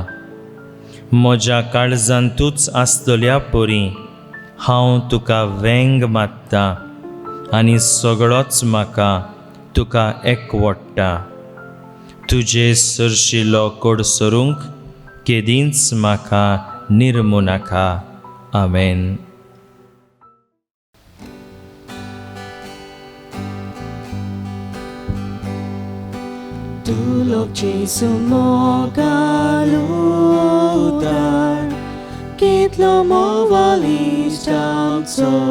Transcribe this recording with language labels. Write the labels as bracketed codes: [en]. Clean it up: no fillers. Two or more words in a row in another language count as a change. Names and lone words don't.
[kok] म्हज्या काळजांतूच आसतल्या परी हांव तुका वेंग मात्ता आनी सगळोच म्हाका तुका एकवडटा. तुजे सरशिलो कोड सरूंक केदींच म्हाका निर्मू नाका. आमेन. Tu lo Jesu moga lutar, kit lo mo valis tamso.